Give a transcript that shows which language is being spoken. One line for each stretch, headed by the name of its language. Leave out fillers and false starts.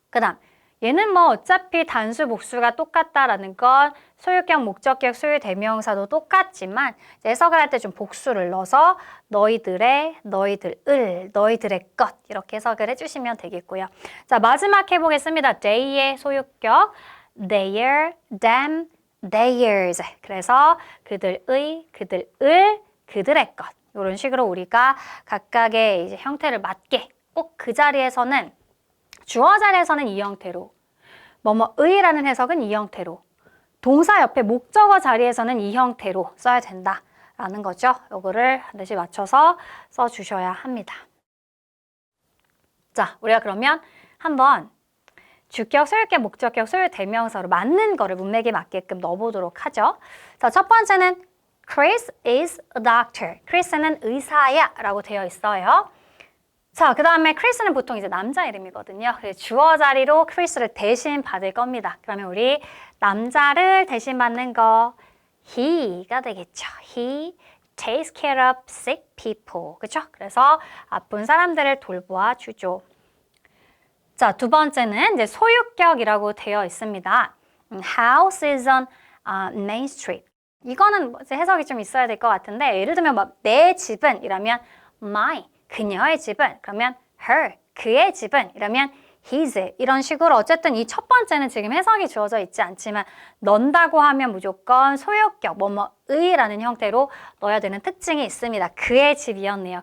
Korean: 그 다음 얘는 뭐 어차피 단수 복수가 똑같다라는 건 소유격, 목적격, 소유 대명사도 똑같지만 해석을 할 때 좀 복수를 넣어서 너희들의, 너희들을, 너희들의 것 이렇게 해석을 해주시면 되겠고요. 자, 마지막 해보겠습니다. they의 소유격 their, them, theirs. 그래서 그들의, 그들을, 그들의 것 이런 식으로 우리가 각각의 이제 형태를 맞게 꼭 그 자리에서는 주어 자리에서는 이 형태로, 뭐뭐의라는 해석은 이 형태로, 동사 옆에 목적어 자리에서는 이 형태로 써야 된다라는 거죠. 요거를 반드시 맞춰서 써주셔야 합니다. 자, 우리가 그러면 한번 주격, 소유격, 목적격, 소유 대명사로 맞는 거를 문맥에 맞게끔 넣어보도록 하죠. 자, 첫 번째는
English: Chris is a doctor.
Korean: 크리스는 의사야 라고 되어 있어요. 자, 그 다음에 크리스는 보통 이제 남자 이름이거든요. 그래서 주어 자리로 크리스를 대신 받을 겁니다. 그러면 우리 남자를 대신 받는 거 he가 되겠죠.
English: He takes care of sick people.
Korean: 그렇죠? 그래서 아픈 사람들을 돌보아 주죠. 자, 두 번째는 이제 소유격이라고 되어 있습니다.
English: House is on Main Street.
Korean: 이거는 이제 해석이 좀 있어야 될 것 같은데 예를 들면 뭐, 내 집은 이라면 my 그녀의 집은 그러면 her 그의 집은 이러면 his 이런 식으로 어쨌든 이 첫 번째는 지금 해석이 주어져 있지 않지만 넣는다고 하면 무조건 소유격 뭐뭐의라는 형태로 넣어야 되는 특징이 있습니다. 그의 집이었네요.